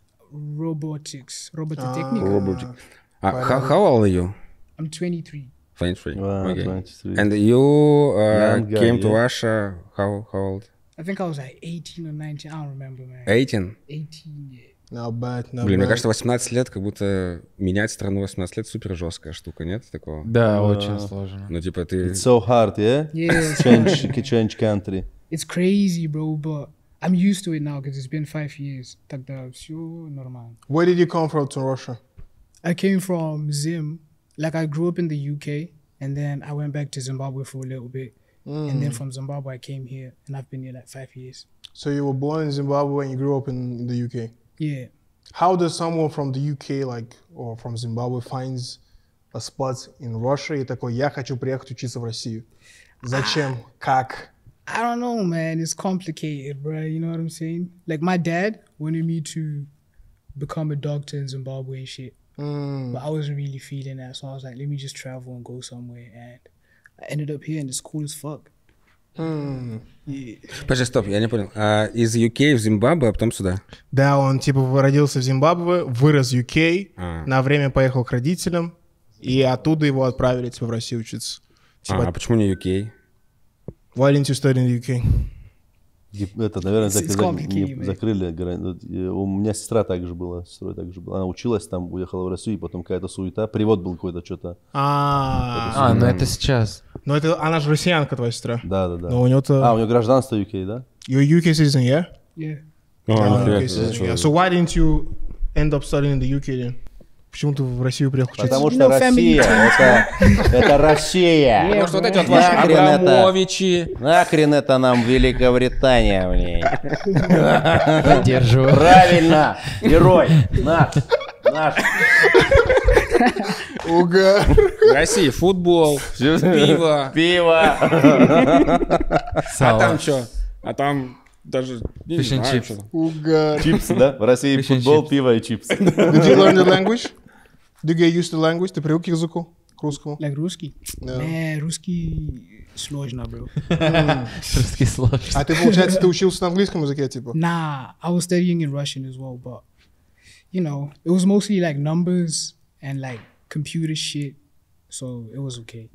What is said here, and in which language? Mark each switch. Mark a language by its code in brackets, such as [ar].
[en] Robotics, робототехника. How old are you? I'm 23. 23. Wow, okay. 23. And you came to Russia, how old? I think I was like 18 or 19, I don't remember, man. 18? 18, yeah. Not bad. [ru] Мне кажется, 18 лет, как будто менять страну 18 лет супер жесткая штука, нет такого? Да, очень сложно. Ну, типа ты... [en] It's so hard, yeah? Yeah. Change country. It's crazy, bro, but I'm used to it now because it's been 5 years. [ru] Тогда все нормально. [en] Where did you come from to Russia? I came from Zim. Like, I grew up in the UK, and then I went back to Zimbabwe for a little bit. And then from Zimbabwe, I came here, and I've been here like 5 years. So you were born in Zimbabwe and you grew up in the UK? Yeah. How does someone from the UK, like, or from Zimbabwe finds a spot in Russia [ru] и такой, я хочу приехать учиться в Россию? Зачем? Как? [en] I don't know, man. It's complicated, bro. You know what I'm saying? Like, my dad wanted me to become a doctor in Zimbabwe and shit. But I wasn't really feeling that, so I was like, let me just travel and go somewhere. And I ended up here, and it's cool as fuck. Yeah. [ru] Подожди, стоп, я не понял. Из UK в Зимбабве, а потом сюда? Да, он типа родился в Зимбабве, вырос в UK, на время поехал к родителям, и оттуда его отправили типа в Россию учиться. Типа, а почему не UK? [en] Why didn't you study in the UK? [ru] Это, наверное, закрыли. У меня сестра также была, Она училась там, уехала в Россию, и потом какая-то суета. Привод был какой-то, что-то. Ну это сейчас. Но это она же россиянка, твоя сестра. Да. Но у нее-то... у нее гражданство UK, да? [en] You're a UK citizen, yeah? Yeah. UK citizen, yeah. So why didn't you end up studying in the UK then? [ru] Почему ты в Россию приехал учиться? Потому что Россия, это Россия. Может, вот эти вот ваши Абрамовичи. Нахрен это нам Великобритания, блин. Поддерживаю. Правильно, герой, наш. Угар. В России футбол, пиво. А там что? А там даже не [en] Fish and [ru] знаю, [en] chips. [ru] что там. Угар. Чипсы, да? В России [en] Fish and [ru] футбол, [en] chips. [ru] пиво и чипсы. [en] Did you learn the language? Did you get used to the language? [ru] Ты привык к языку? К русскому? [en] Like русский? [ru] Да. [en] Man, [ru] русский сложно, [en] bro. [ru] Русский сложный. А ты, получается, ты учился на английском языке, типа? [en] Nah, I was studying in Russian as well, but you know, it was mostly like numbers and like computer shit, so it was okay.